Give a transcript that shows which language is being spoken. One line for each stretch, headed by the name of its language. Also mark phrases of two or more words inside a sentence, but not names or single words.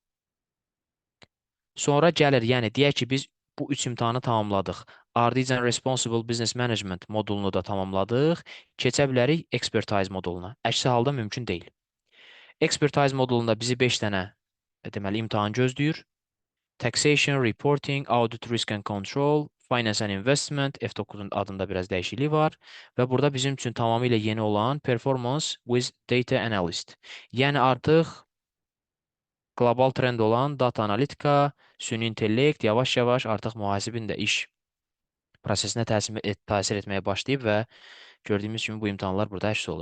Azerbaijani: Sonra gəlir, yəni deyək ki, biz bu 3 imtahanı tamamladıq. Ardıcan Responsible Business Management modulunu da tamamladıq. Keçə bilərik Expertise moduluna. Əksi halda mümkün deyil. Expertise modulunda bizi 5 dənə deməli imtahan gözləyir. Taxation, Reporting, Audit, Risk and Control, Finance and Investment, F9-un adında biraz dəyişiklik var və burada bizim üçün tamamilə yeni olan Performance with Data Analyst. Yəni artıq qlobal trend olan data analitika, süni intellekt yavaş-yavaş artıq mühasibin də iş prosesinə təsir etməyə başlayıb və gördüyümüz kimi bu imtahanlar burada əks olur.